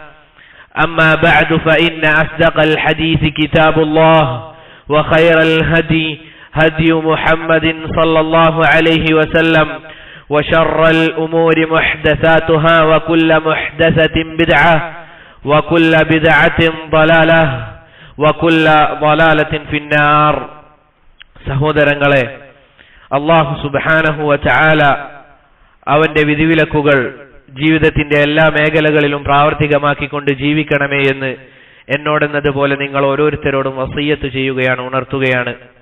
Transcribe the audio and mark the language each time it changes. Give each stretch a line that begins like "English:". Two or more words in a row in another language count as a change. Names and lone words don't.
Arabic: أما بعد فإن أصدق الحديث كتاب الله وخير الهدي هدي محمد صلى الله عليه وسلم وشر الأمور محدثاتها وكل محدثة بدعة وكل بدعة ضلالة وكل ضلالة في النار.
Malayalam: സഹോദരങ്ങളെ, അല്ലാഹു
Arabic: سبحانه وتعالى
Malayalam: അവന്റെ വിധിവിലക്കുകൾ ജീവിതത്തിന്റെ എല്ലാ മേഖലകളിലും പ്രാവർത്തികമാക്കിക്കൊണ്ട് ജീവിക്കണമേ എന്ന് എന്നോടെന്നതുപോലെ നിങ്ങൾ ഓരോരുത്തരോടും വസിയ്യത്ത് ചെയ്യുകയാണ്, ഉണർത്തുകയാണ്.